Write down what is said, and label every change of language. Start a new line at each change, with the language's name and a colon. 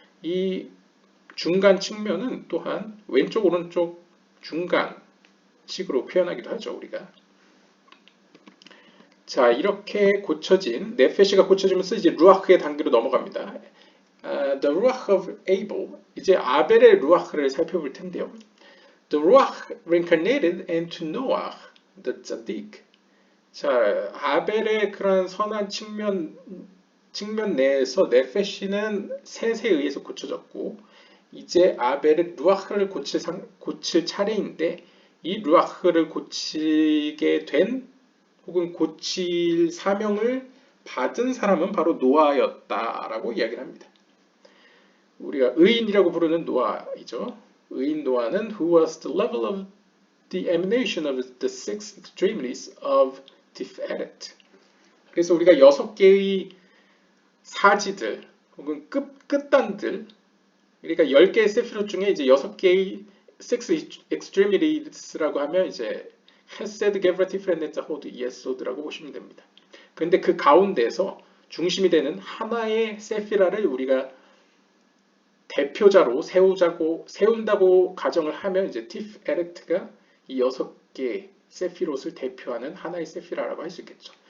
Korean: 이 중간 측면은 또한 왼쪽 오른쪽 중간식으로 표현하기도 하죠. 우리가 자 이렇게 고쳐진 네페시가 고쳐지면서 이제 루아흐의 단계로 넘어갑니다.
English: The ruach of Abel
Korean: 이제 아벨의 루아흐를 살펴볼 텐데요.
English: The Ruach reincarnated into Noah, the Tzaddik.
Korean: 자, 아벨의 그런 선한 측면 내에서 네페시는 셋에 의해서 고쳐졌고, 이제 아벨의 루아흐를 고칠 차례인데, 이 루아흐를 고치게 된 혹은 고칠 사명을 받은 사람은 바로 노아였다라고 이야기를 합니다. 우리가 의인이라고 부르는 노아이죠. 의인 노아는
English: who was the level of the emanation of the six extremities of Tiferet.
Korean: 그래서 우리가 6개의 사지들 혹은 끝단들, 그러니까 10개의 세피롯 중에 이제 6개의 six extremites라고 하면 이제 헤세드, 게브라, 티프렛, 네자, 호드, 예소드라고 보시면 됩니다. 그런데 그 가운데서 중심이 되는 하나의 세피라를 우리가 대표자로 세운다고 가정을 하면 이제 티프에레트가 이 6개 세피롯을 대표하는 하나의 세피라라고 할 수 있겠죠.